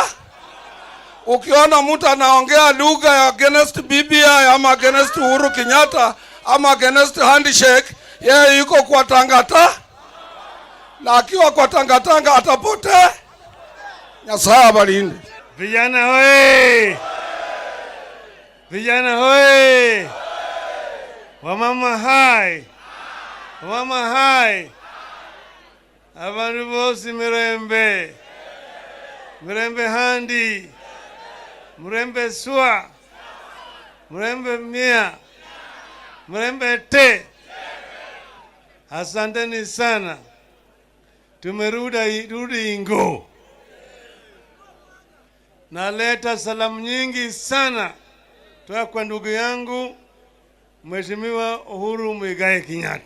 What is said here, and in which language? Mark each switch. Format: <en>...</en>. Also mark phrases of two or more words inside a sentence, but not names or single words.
<sw>Ukiona mtu anaongea lugha ya against BBI ama against Uhuru Kenyatta ama</sw> <en>against handshake,</en> <sw>yeye yuko kwa Tangata, na akiwa kwa Tangatanga atapotea.</sw> <luy>Nyasaye balinde. Vijana hoye! Vijana hoye! Wamama hai! Wamama hai! Abantu bose mirembe! Mirembe handi! Mirembe swa! Mirembe mia! Mirembe te!</luy> <sw>Asanteni sana. Tumerudi Ingo. Naleta salamu nyingi sana toka kwa ndugu yangu Mheshimiwa Uhuru Muigai Kenyatta.</sw>